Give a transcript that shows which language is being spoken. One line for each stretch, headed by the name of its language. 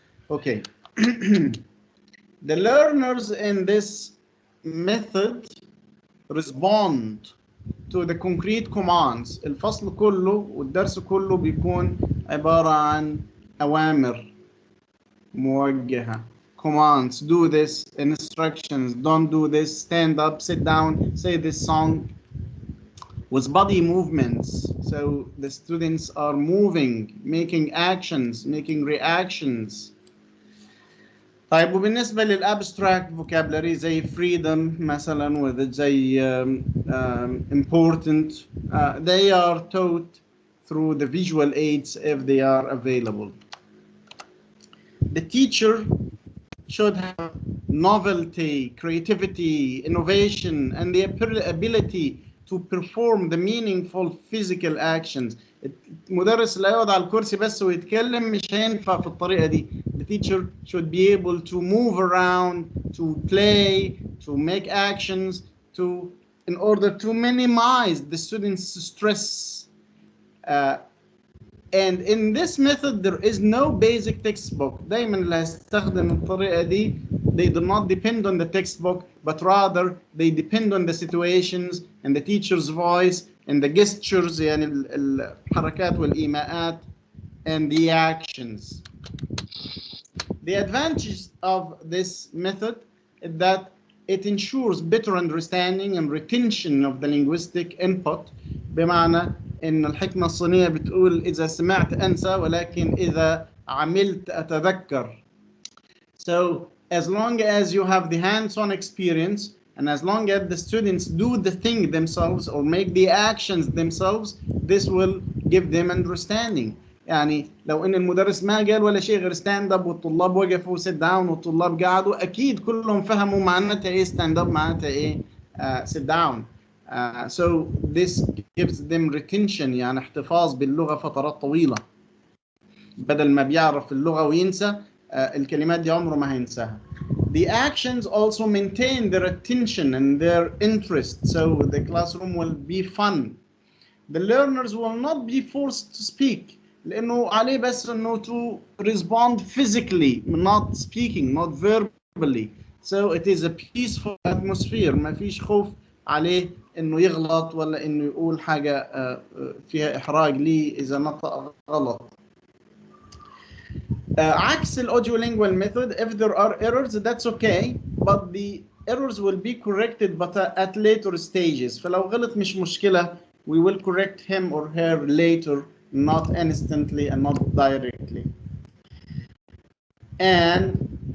English: Okay. The learners in this method respond to the concrete commands.
Arabic: الفصل كله والدرس كله بيكون عبارة عن أوامر موجهة.
English: Commands: do this, instructions: don't do this, stand up, sit down, say this song, with body movements. So the students are moving, making actions, making reactions.
Arabic: طيب وبالنسبة للابستراكت
English: vocabulary زي freedom مثلا وزي important, they are taught through the visual aids if they are available. The teacher should have novelty, creativity, innovation, and the ability to perform the meaningful physical actions.
Arabic: المدرس اللي يقعد على الكرسي بس ويتكلم مش هينفع في الطريقة دي.
English: The teacher should be able to move around, to play, to make actions, in order to minimize the students' stress. And in this method there is no basic textbook.
Arabic: دايما اللي هيستخدم الطريقة دي
English: they do not depend on the textbook, but rather they depend on the situations and the teacher's voice and the gestures,
Arabic: يعني الحركات والإيماءات,
English: and the actions. The advantage of this method is that it ensures better understanding and retention of the linguistic input.
Arabic: بمعنى إن الحكمة الصينية بتقول إذا سمعت أنسى ولكن إذا عملت أتذكر.
English: So as long as you have the hands-on experience and as long as the students do the thing themselves or make the actions themselves, this will give them understanding.
Arabic: يعني لو ان المدرس ما قال ولا شيء غير ستاند اب والطلاب وقفوا سيت داون والطلاب قعدوا، اكيد كلهم فهموا معناتها ايه ستاند اب، معناتها ايه سيت داون.
English: So this gives them retention،
Arabic: يعني احتفاظ باللغة فترات طويلة، بدل ما بيعرف اللغة وينسى الكلمات دي عمره ما هينساها.
English: The actions also maintain their attention and their interest, so the classroom will be fun. The learners will not be forced to speak،
Arabic: لأنه عليه بس إنه
English: to respond physically, not speaking, not verbally. So it is a peaceful atmosphere.
Arabic: ما فيش خوف عليه إنه يغلط ولا إنه يقول حاجة فيها إحراج ليه إذا نطق غلط.
English: عكس الaudio-lingual method, if there are errors that's okay, but the errors will be corrected but at later stages.
Arabic: فلو غلط مش مشكلة,
English: we will correct him or her later, not instantly and not directly. And